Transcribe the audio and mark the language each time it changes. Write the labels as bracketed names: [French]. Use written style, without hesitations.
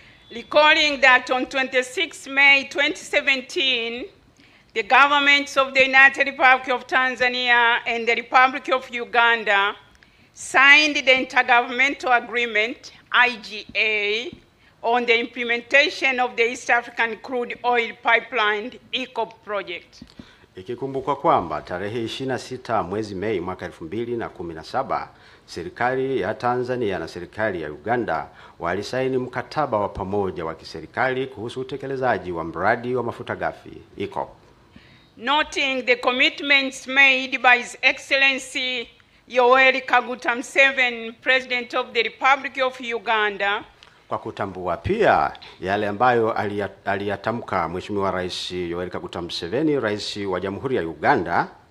[English] Recalling that on 26 May 2017, the governments of the United Republic of Tanzania and the Republic of Uganda signed the Intergovernmental Agreement, IGA, on the implementation of the East African Crude Oil Pipeline ECOP project. [Swahili] Ikikumbukwa kwamba tarehe 26 mwezi Mei mwaka 2017, serikali ya Tanzania na serikali ya Uganda walisaini mkataba wa pamoja wa kiserikali kuhusu utekelezaji wa mradi wa mafuta ghafi ECOP. [English] Noting the commitments made by His Excellency Yoweri Kaguta Museveni, President of the Republic of Uganda, [Swahili] kwa kutambua pia yale ambayo aliyatamka Mheshimiwa Rais Yoweri Kaguta Museveni, Rais wa Jamhuri ya Uganda,